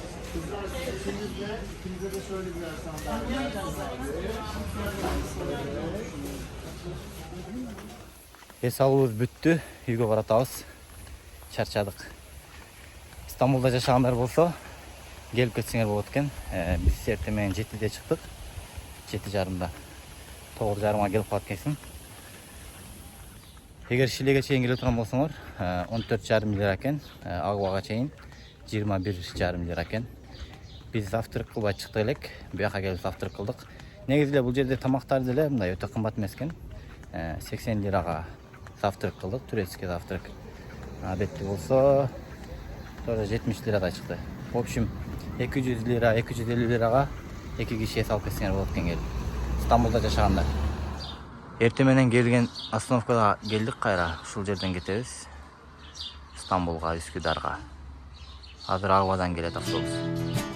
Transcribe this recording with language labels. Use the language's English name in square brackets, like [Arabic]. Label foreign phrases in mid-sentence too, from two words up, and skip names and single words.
[Turkish] İkimize de şöyle birer sandalye. Hesabımız büttü. [Kyrgyz] Үйгө баратабыз. Чарчадык. İstanbul'da жашагандар болсо, келип кетсеңер болот экен. Биз эртең менен 7'de чыктык. 7:30'da. 9:30'a келип калат экенсиң. Эгер Шилеге чейин келе турган болсоңор, 14,5 лира экен. Агыбага чейин 21,5 лира экен. Биз завтрак кылбай чыктык элек. Буяка келип завтрак кылдык. Негизи эле бул жерде тамактар деле мындай өтө кымбат эмес экен. 80 лирага завтрак кылдык, [Russian] турецкий завтрак. [Kyrgyz] Адетти болсо [Turkish] sonra 70 lirada çıktı. [Russian] В общем [Kyrgyz] 200 lira, 250 liraga 2 kişiye салып кетсеңер болот экен келип. İstanbul'da жашагандар. Эртең менен келген остановкада келдик кайра. Ушул жерден кетебиз. İstanbul'га, Üsküdar'га. Азыр Агыбадан келет автобус.